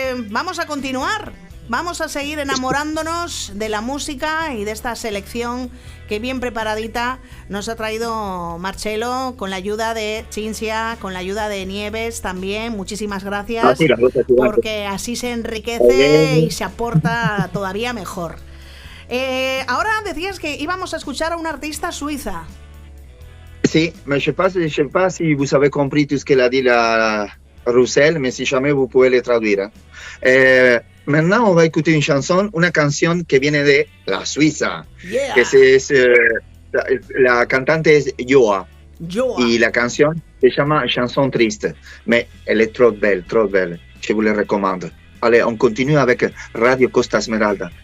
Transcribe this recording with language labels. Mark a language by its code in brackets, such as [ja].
[es] Vamos a continuar. Vamos a seguir enamorándonos de la música y de esta selección que bien preparadita nos ha traído Marcelo, con la ayuda de Cinzia, con la ayuda de Nieves también. Muchísimas gracias, porque así se enriquece y se aporta todavía mejor. Ahora decías que íbamos a escuchar a una artista suiza. [fr] Sí, mais je sais pas si vous avez compris tout ce qu'elle a dit la Roussel, mais si jamais vous pouvez le traduire. Maintenant, on va écouter [es] una canción que viene de la Suiza, que la cantante es Joa. Y la canción se llama [fr] Chanson Triste, mais elle est trop belle, je vous le recommande. [es] Allez, on continue avec Radio Costa Esmeralda.